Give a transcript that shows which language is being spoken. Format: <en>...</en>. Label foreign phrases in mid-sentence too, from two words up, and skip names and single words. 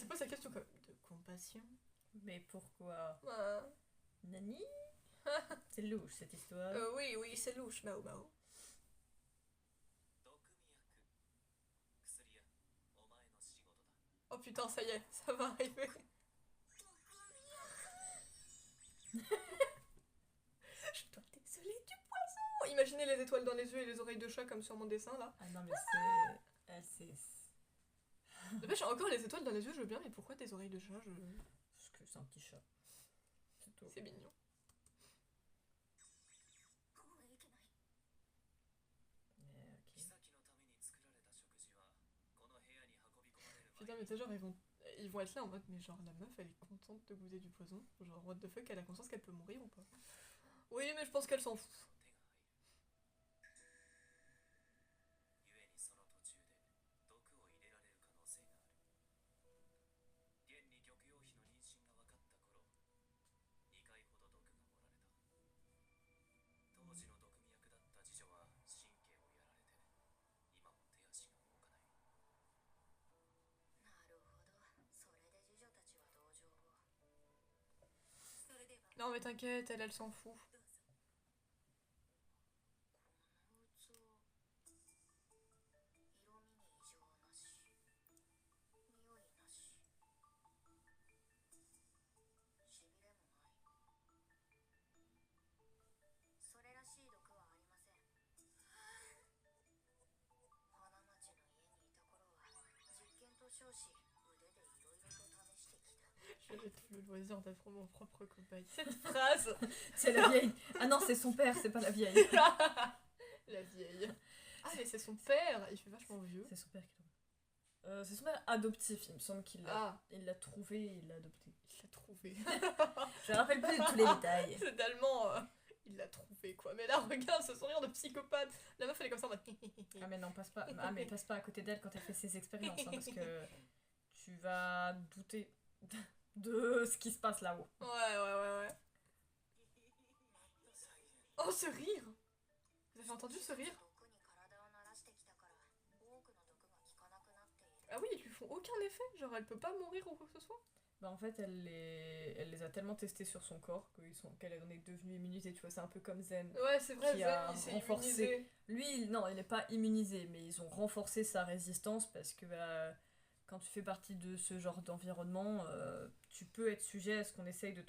<fr>question comme de compassion. Mais pourquoi Bah, Nani C'est louche cette histoire. oui, oui, c'est louche, Mao Mao.</fr> <ja>毒味薬やお前の仕事だ</ja> <fr>Oh putain, ça y est, ça va arriver. Je dois désoler du poison. Imaginez les étoiles dans les yeux et les oreilles de chat comme sur mon dessin là. Ah non mais c'est... Elle c'est... J'ai encore les étoiles dans les yeux, je veux bien, mais pourquoi des oreilles de chat Parce que c'est un petit chat. C'est tout. C'est mignon.</fr> <ja>こうはいけない</ja> <fr>Mais, ok.</fr> <ja>妃のために作られた食事はこの部屋に運び込まれる</ja> <fr>Putain, mais tu sais, genre, ils vont être là en mode, mais genre, la meuf, elle est contente de goûter du poison. Genre,</fr> <en>what the fuck,</en> <fr>elle a conscience qu'elle peut mourir ou pas? Oui, mais je pense qu'elle s'en fout.</fr> <ja>手が入る故にその途中で毒を入れられる可能性がある現に玉葉妃の妊娠が分かった頃2回ほど毒が盛られた当時の毒味役だった次女は神経をやられて今も手足が動かないなるほどそれで次女たちは同情をそれでは</ja> <fr>Non, mais t'inquiète, elle s'en fout.</fr> <ja>どうぞこの器色味に異常なし匂いなししびれもないそれらしい毒はありません花町の家にいた頃は実験と称し腕でいろいろと試してきた</ja> <fr>J'avais tout le loisir d'être mon propre cobaye. Cette phrase. C'est la vieille. Ah non, c'est son père, c'est pas la vieille. La vieille. Ah, mais c'est son père, il fait vachement vieux. C'est son père qui l'a... c'est son père adoptif, il me semble qu'il l'a... Ah, Il l'a trouvé et il l'a adopté. il l'a trouvé. Je me rappelle plus de tous les détails. C'est tellement. Il l'a trouvé quoi. Mais là, regarde ce sourire de psychopathe. La meuf, elle est comme ça en mode. Ah mais non, passe pas. Ah mais passe pas à côté d'elle quand elle fait ses expériences, hein, parce que tu vas douter de ce qui se passe là-haut. Ouais. Oh, ce rire! Vous avez entendu ce rire?</fr> <ja>毒に体を慣らしてきたから多くの毒が効かなくなっている</ja> <fr>Ah oui, ils lui font aucun effet. Genre, elle peut pas mourir ou quoi que ce soit. Bah en fait, elle les a tellement testés sur son corps qu'elle en est devenue immunisée, tu vois, c'est un peu comme Zen. Ouais, c'est vrai, Qui a Zen, il s'est renforcé. immunisé. Lui, non, il n'est pas immunisé, mais ils ont renforcé sa résistance parce que bah, quand tu fais partie de ce genre d'environnement, tu peux être sujet à ce qu'on essaye de</fr>